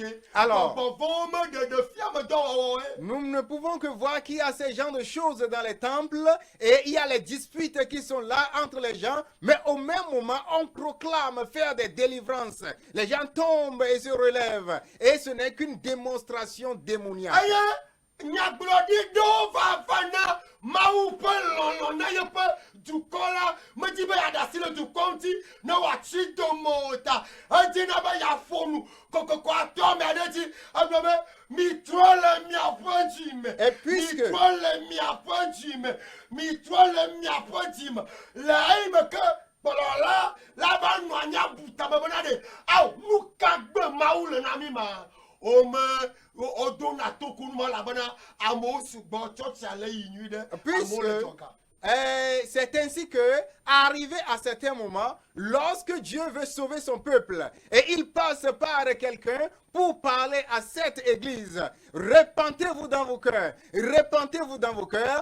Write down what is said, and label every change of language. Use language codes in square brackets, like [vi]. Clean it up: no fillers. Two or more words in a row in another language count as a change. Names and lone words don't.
[fr] Alors, nous ne pouvons que voir qu'il y a ces genres de choses dans les temples et il y a les disputes qui sont là entre les gens, mais au même moment, on proclame faire des délivrances. Les gens tombent et se relèvent et ce n'est qu'une démonstration démoniaque. [ee] Nyagbloɖiɖo va na Mawu ƒe lɔlɔ̃ na yeƒe dukɔ la medi be yeaɖe asi le dukɔ ŋuti ne wòatsi dome o ta edina be yeafɔ nu kokoko atɔ ame aɖe dzi egblɔ be mitrɔ le miaƒe dzi me mitrɔ le miaƒe dzi me mitrɔ le miaƒe dzi me le eyime ke kplɔla la va nɔ anyi abuta me bena ɖe awo nu ka gbe Mawu le na mi ma [fr] c'est ainsi que, arrivé à certains moments, lorsque Dieu veut sauver son peuple et il passe par quelqu'un pour parler à cette église, repentez-vous dans vos cœurs, repentez-vous dans vos cœurs.